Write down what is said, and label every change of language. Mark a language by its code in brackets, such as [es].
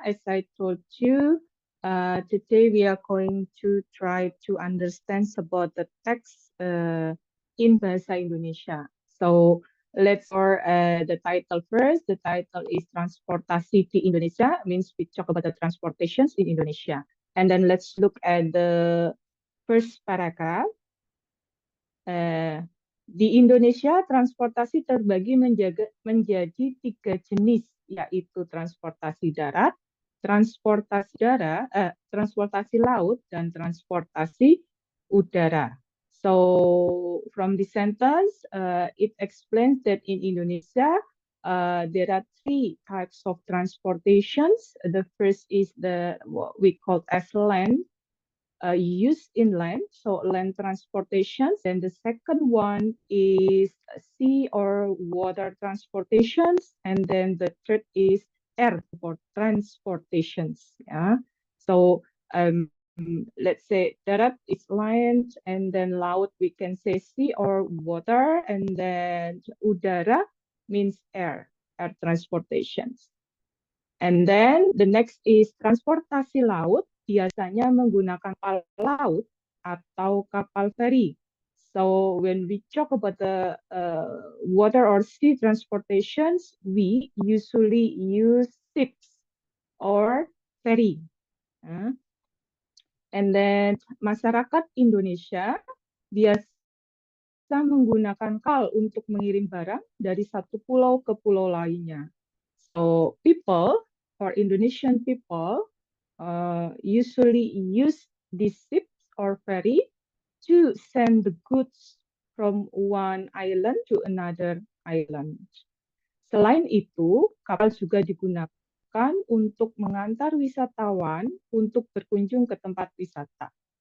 [en] As I told you, today we are going to try to understand about the text in Bahasa Indonesia. So let's for the title first. The title is Transportasi di Indonesia, means we talk about the transportations in Indonesia. And then let's look at the first paragraph. [id] Di Indonesia, transportasi terbagi menjadi 3 jenis, yaitu transportasi darat, transportasi laut, dan transportasi udara. [en] So, from the sentence, it explains that in Indonesia, there are 3 types of transportations. The first is what we call as land. Used in land, so land transportations. And the second one is sea or water transportations. And then the third is air transportations. Yeah. So let's say darat is land, and then laut we can say sea or water, and then udara means air transportations. And then the next is [id] transportasi laut, biasanya menggunakan kapal laut atau kapal feri. [en] So when we talk about the water or sea transportations, we usually use ships or ferry. And then [id] masyarakat Indonesia biasa menggunakan kapal untuk mengirim barang dari satu pulau ke pulau lainnya. [en] So people or Indonesian people usually use these ships or ferry to send the goods from one island to another island. [id] Selain itu, kapal juga digunakan untuk mengantar wisatawan untuk berkunjung ke tempat wisata.